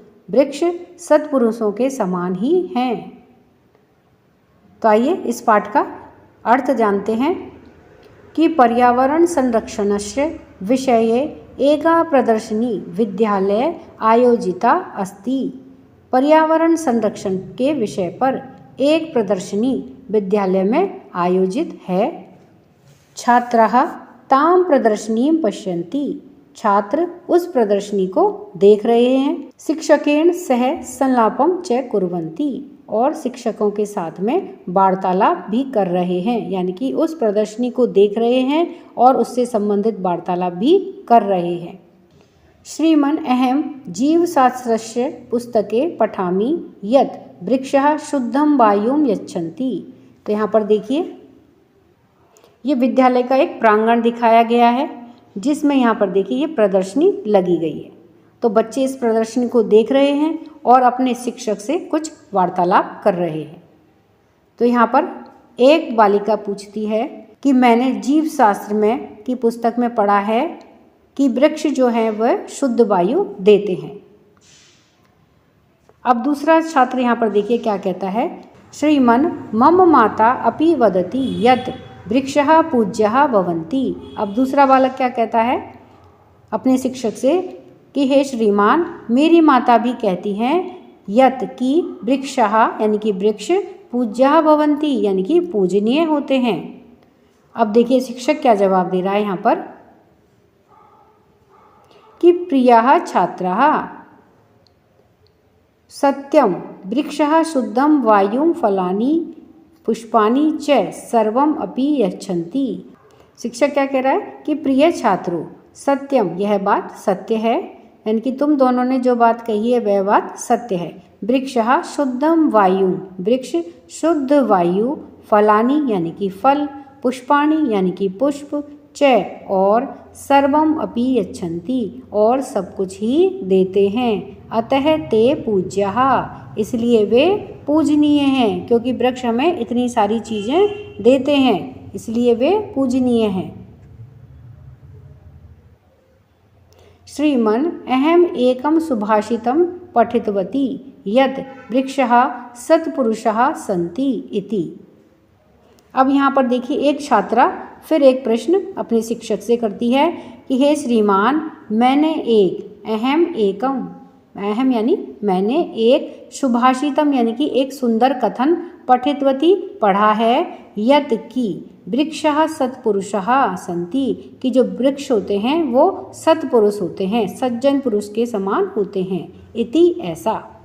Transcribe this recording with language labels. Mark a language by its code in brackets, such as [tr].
[hi] वृक्ष सत्पुरुषों के समान ही हैं। तो आइए इस पाठ का अर्थ जानते हैं कि [sa] पर्यावरण संरक्षणस्य विषये एका प्रदर्शनी विद्यालये आयोजिता अस्ति। [hi] पर्यावरण संरक्षण के विषय पर एक प्रदर्शनी विद्यालय में आयोजित है। [sa] छात्राः तां प्रदर्शनीं पश्यन्ति। [hi] छात्र उस प्रदर्शनी को देख रहे हैं। [sa] शिक्षकेन सह संलापं च कुर्वन्ति, [hi] और शिक्षकों के साथ में वार्तालाप भी कर रहे हैं, यानी कि उस प्रदर्शनी को देख रहे हैं और उससे संबंधित वार्तालाप भी कर रहे हैं। [sa] श्रीमन् अहं जीवशास्त्रस्य पुस्तके पठामि यत् वृक्षः शुद्धं वायुं यच्छन्ति। [hi] तो यहाँ पर देखिए, ये विद्यालय का एक प्रांगण दिखाया गया है, जिसमें यहाँ पर देखिए ये प्रदर्शनी लगी गई है। तो बच्चे इस प्रदर्शनी को देख रहे हैं और अपने शिक्षक से कुछ वार्तालाप कर रहे हैं। तो यहाँ पर एक बालिका पूछती है कि मैंने जीव शास्त्र में की पुस्तक में पढ़ा है कि वृक्ष जो है वह शुद्ध वायु देते हैं। अब दूसरा छात्र यहाँ पर देखिए क्या कहता है। [sa] श्रीमन् मम माता अपि वदति यत् वृक्षः पूज्यः भवन्ति। [hi] अब दूसरा बालक क्या कहता है अपने शिक्षक से कि हे श्रीमान, मेरी माता भी कहती हैं यत् कि वृक्षः यानी कि वृक्ष पूज्यः भवन्ति यानी कि पूजनीय होते हैं। अब देखिए शिक्षक क्या जवाब दे रहा है यहाँ पर कि [sa] प्रियाः छात्राः सत्यं वृक्षः शुद्धं वायुं फलानि पुष्पाणि च सर्वम् अपि यच्छन्ति। [hi] शिक्षक क्या कह रहा है कि प्रिय छात्रों, सत्यम यह बात सत्य है, यानी कि तुम दोनों ने जो बात कही है वह बात सत्य है। वृक्षः शुद्धं वायु, वृक्ष शुद्ध वायु, फलानि यानी कि फल, पुष्पाणि यानी कि पुष्प, च और सर्वम अपि यच्छन्ति और सब कुछ ही देते हैं। [sa] अतः ते पूज्यः, [hi] इसलिए वे पूजनीय हैं, क्योंकि वृक्ष हमें इतनी सारी चीज़ें देते हैं, इसलिए वे पूजनीय हैं। [sa] श्रीमन् अहम् एकं सुभाषितं पठितवती यत् वृक्षः सत्पुरुषः सन्ति इति। [hi] अब यहाँ पर देखिए एक छात्रा फिर एक प्रश्न अपने शिक्षक से करती है कि हे श्रीमान, मैंने एक अहम यानी मैंने एक सुभाषितम यानी कि एक सुंदर कथन पठितवती पढ़ा है यत् कि वृक्षः सत्पुरुषः सन्ति, कि जो वृक्ष होते हैं वो सत्पुरुष होते हैं, सज्जन पुरुष के समान होते हैं। इति ऐसा।